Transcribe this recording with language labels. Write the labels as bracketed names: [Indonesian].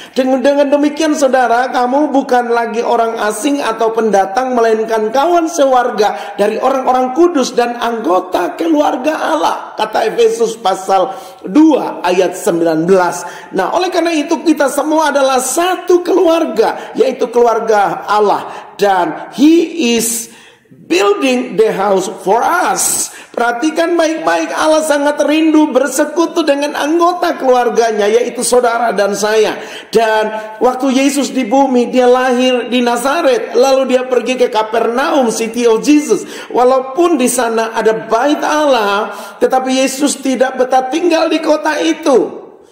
[Indonesian] Dengan demikian saudara, kamu bukan lagi orang asing atau pendatang, melainkan kawan sewarga dari orang-orang kudus dan anggota keluarga Allah. Kata Efesus pasal 2 ayat 19. Nah, oleh karena itu kita semua adalah satu keluarga, yaitu keluarga Allah. Dan [English] He is building the house for us. [Indonesian] Perhatikan baik-baik, Allah sangat rindu bersekutu dengan anggota keluarganya, yaitu saudara dan saya. Dan waktu Yesus di bumi, dia lahir di Nazaret, lalu dia pergi ke Kapernaum, [English] City of Jesus. [Indonesian] Walaupun di sana ada bait Allah, tetapi Yesus tidak betah tinggal di kota itu.